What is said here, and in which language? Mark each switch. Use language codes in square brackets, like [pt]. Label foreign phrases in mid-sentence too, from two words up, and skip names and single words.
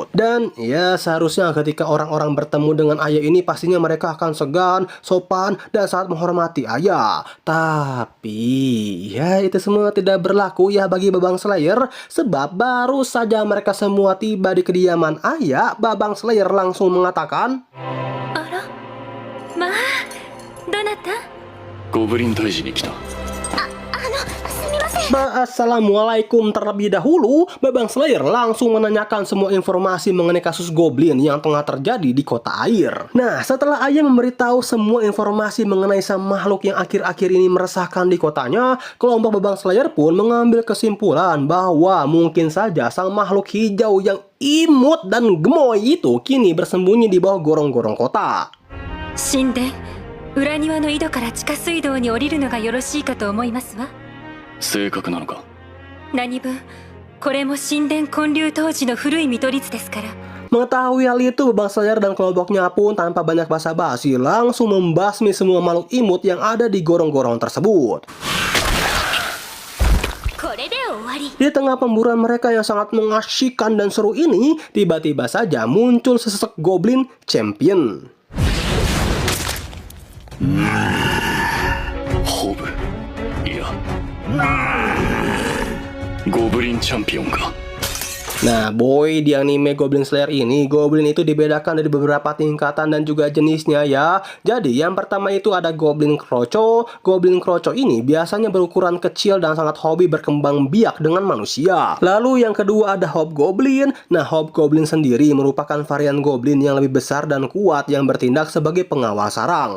[id] Dan ya, seharusnya ketika orang-orang bertemu dengan ayah ini pastinya mereka akan segan, sopan, dan sangat menghormati ayah. Tapi ya, itu semua tidak berlaku ya bagi Babang Slayer, sebab baru saja mereka semua tiba di kediaman ayah, Babang Slayer langsung mengatakan, [ja] あら、まあ、どなた？ゴブリン退治に来た。すみません。 [id] Assalamualaikum. Terlebih dahulu, Babang Slayer langsung menanyakan semua informasi mengenai kasus goblin yang tengah terjadi di kota air. Nah, setelah ayah memberitahu semua informasi mengenai sang makhluk yang akhir-akhir ini meresahkan di kotanya, kelompok Babang Slayer pun mengambil kesimpulan bahwa mungkin saja sang makhluk hijau yang imut dan gemoy itu kini bersembunyi di bawah gorong-gorong kota. [ja] 神殿裏庭の井戸から地下水道に降りるのがよろしいかと思いますわ。正確なのか。何分これも神殿建立当時の古い見取り図ですから。 [id] Mengetahui hal itu, Babang Slayer dan kelompoknya pun tanpa banyak basa-basi langsung membasmi semua makhluk imut yang ada di gorong-gorong tersebut. [ja] これで終わり。 [id] Di tengah pemburuan mereka yang sangat mengasyikkan dan seru ini, tiba-tiba saja muncul sesosok [en] goblin champion. [ja] ホブ、いやゴブリンチャンピオンか。 [id] Nah, boy, di anime Goblin Slayer ini, goblin itu dibedakan dari beberapa tingkatan dan juga jenisnya ya. Jadi, yang pertama itu ada Goblin Kroco. Goblin Kroco ini biasanya berukuran kecil dan sangat hobi berkembang biak dengan manusia. Lalu yang kedua ada Hobgoblin. Nah, Hobgoblin sendiri merupakan varian goblin yang lebih besar dan kuat yang bertindak sebagai pengawal sarang.